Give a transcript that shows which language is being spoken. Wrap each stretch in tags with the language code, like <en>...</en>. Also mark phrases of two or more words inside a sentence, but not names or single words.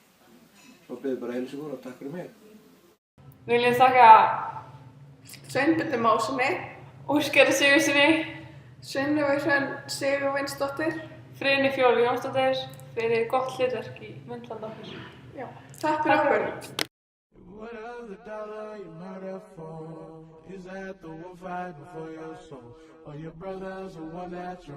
<is>Svo byrðum bara að heilsa ykkur og takk fyrir mig. Viljum þakka Sveinbirni Mássoni, Óskari Sigurðssyni, Sveinlaug Sigurvinsdóttur. Friðni Fjólu Jónsdóttur fyrir gott hlutverk í myndband okkur. Já, takk fyrir okkur.</is> <en>What of the dollar you murder for? Is that the one fighting for your soul? Or your brother's the one that you're</en>